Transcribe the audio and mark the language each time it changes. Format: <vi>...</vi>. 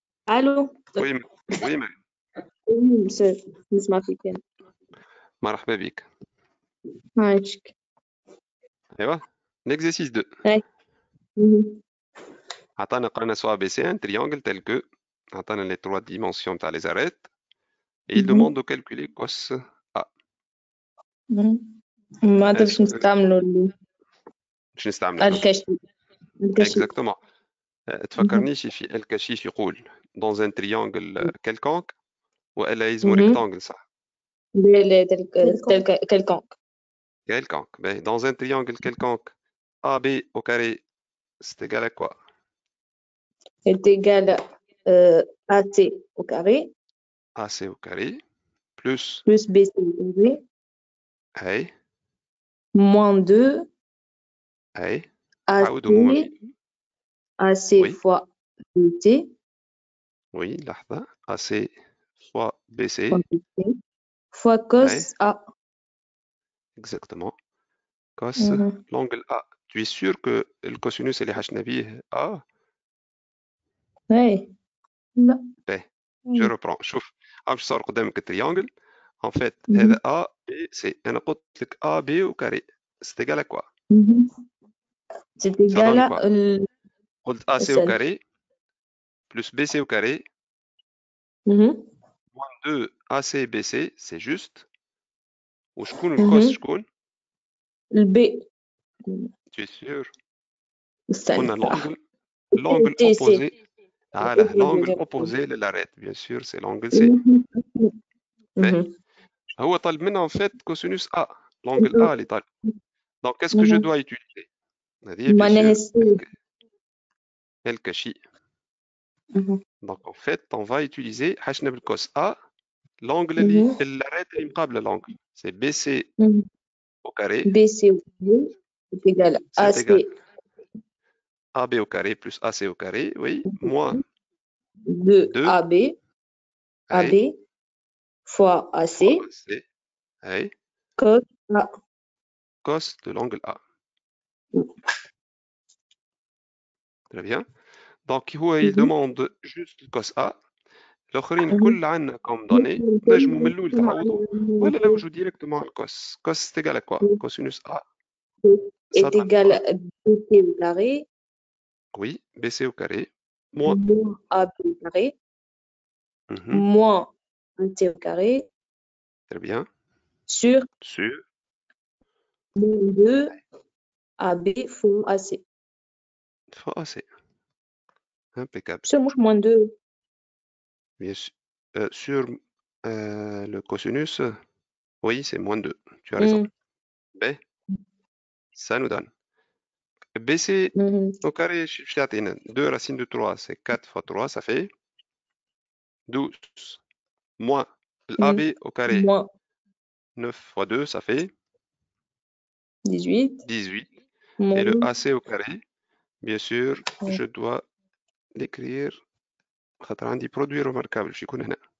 <ar>الو وي مريم مساء نسمع فيك أنا. مرحبا بك. عايشك.</ar> <fr>ايوا l'exercice 2.</fr> <ar>هاي</ar> <fr>عطانا قرانا سوا بي سي ان triangle tel que عطانا les 3 dimensions تاع les arêtes et il demande de calculer cos A.</fr> <ar>ما باش نستعملوا باش نستعملوا الكشف.</ar> <fr>exactement.</fr> <ar>تفكرنيش في الكشيف يقول dans un triangle quelconque والا يلزمو rectangle صح؟ لا quelconque.</ar> <fr>Quelconque. Ben, dans un triangle quelconque, AB au carré, c'est égal à quoi? est égal à AT au carré AC au carré plus BC au carré hey, moins 2 hey, AC oui. fois BT. Oui, لحظة. AC fois BC fois cos hey. A. Exactement. Cos l'angle A. Tu es sûr que le cosinus اللي حشنا بيه A? Oui. لا. Ben, je reprends.</fr> <ar>شوف باش صار قدامك التريانجل.</ar> <fr>En fait, هذا A B C. أنا قلت لك A B au carré. C'est égal à quoi? C'est égal à قلت AC au carré plus BC au carré moins 2 AC BC, c'est juste.</fr> <ar>وشكون الكوس شكون؟ البي.</ar> <fr>Tu es sûr?</fr> <ar>استنى.</ar> <fr>قلنا l'angle opposé. Voilà, l'angle opposé de l'arête, bien sûr, c'est l'angle C. هو طالب منا en fait cosinus A, l'angle A اللي طالب. Donc qu'est-ce que je dois utiliser?</fr> <ar>هذه bien sûr الكشي.</ar> <fr>Donc en fait, on va utiliser حشنا بالكوس A, l'angle اللي l'arête اللي مقابله l'angle. C'est BC au carré. BC au carré est égal à AC. AB au carré plus AC au carré, oui, moins 2 AB, AB fois AC, oui. cos A. Cos de l'angle A. Très bien. Donc, il demande juste le cos A.</fr> <ar>الآخرين كل عنا comme donné. نجمو من الأول تعوضوا ولا نوجدوا directement le cos.</ar> <fr>Cos c'est égal à quoi? Cosinus A est égal à BC au carré. Oui, BC au carré. Moins AB au carré. Moins AC au carré. Très bien. Sur moins 2 AB fois AC. Fois AC. Impeccable. Sur moins 2. Bien sûr. Sur le cosinus, oui, c'est moins 2. Tu as raison. B, ça nous donne. BC au carré, je t'ai atteint. 2 racines de 3, c'est 4 fois 3, ça fait 12. Moins l'AB au carré, Moins 9 fois 2, ça fait 18. 18. Moins Et le AC au carré, bien sûr, Ouais. je dois l'écrire.</fr> <ar>خاطر عندي produit remarquable باش يكون هنا.</ar>